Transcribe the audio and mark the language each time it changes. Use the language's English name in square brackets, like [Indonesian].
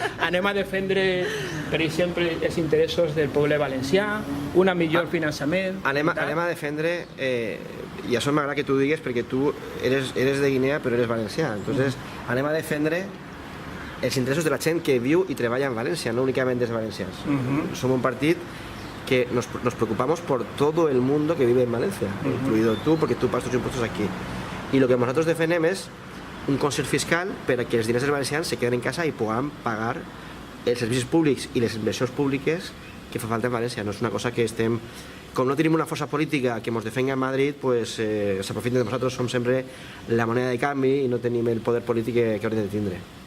[Catalan] Anem a defendre, per exemple, els interessos del poble valencià, un millor finançament... Anem a defendre, i això m'agrada que tu digues perquè tu eres de Guinea però eres valencià, entonces anem a defendre els interessos de la gent que viu i treballa en València, no únicament dels valencians. [Spanish] Som un partit que nos preocupamos por todo el mundo que vive en Valencia, incluido tú, porque tú pagas tus impuestos aquí. Y lo que nosotros [Catalan] defendem és un concert fiscal per a que els diners dels valencians se queden en casa i puguem pagar els servicis públics i les inversions públiques que fa falta en València. No és una cosa que estem... Com no tenim una força política que ens defenga en Madrid, pues s'aprofiten de nosaltres, som sempre la moneda de canvi i no tenim el poder polític que hauríem de tindre.